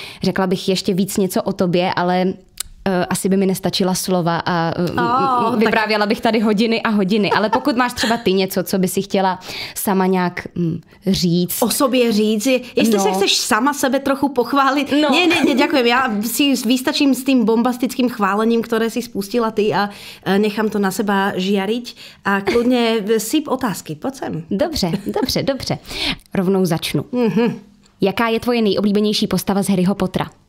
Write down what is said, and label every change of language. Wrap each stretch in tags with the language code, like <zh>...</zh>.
<cs>Řekla bych ještě víc něco o tobě, ale asi by mi nestačila slova a vyprávěla bych tady hodiny a hodiny, ale pokud máš třeba ty něco, co by si chtěla sama nějak říct. O sobě říct, jestli se chceš sama sebe trochu pochválit. No.</cs> <sk>Nie, ďakujem, ja si vystačím s tým bombastickým chválením, ktoré si spustila ty a nechám to na seba žiariť a kľudne syp otázky, poď sem.</sk> <cs>Dobře. Rovnou začnu. Jaká je tvoje nejoblíbenější postava z Harryho Pottera?</cs>